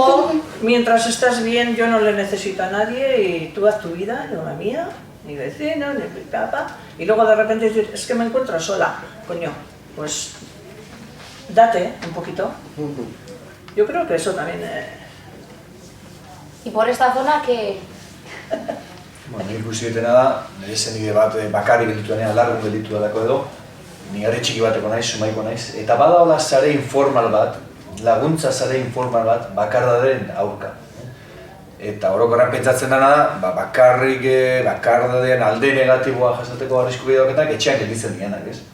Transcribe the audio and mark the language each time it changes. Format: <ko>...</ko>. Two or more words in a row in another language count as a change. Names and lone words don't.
<es>O mientras estás bien, yo no le necesito a nadie y tú haz tu vida, yo la mía, ni vecino, ni papá. Y luego de repente decir, es que me encuentro sola. Coño, pues date un poquito. Yo creo que eso también... ¿Y por esta zona qué?</es> <eu>Bueno, ikusi dutena da, nire zenide bat bakarrik gelditu denean lagun gelditu delako edo, ni herri txiki bateko naiz, sumaiko naiz, eta badaola sare informal bat, laguntza sare informal bat, bakardadeen aurka. Eta orokorrean pentsatzen dena da, bakardadean alde negatiboa jasateko arrisku gehiagoketak etxean gelditzen dianak, ez?</eu>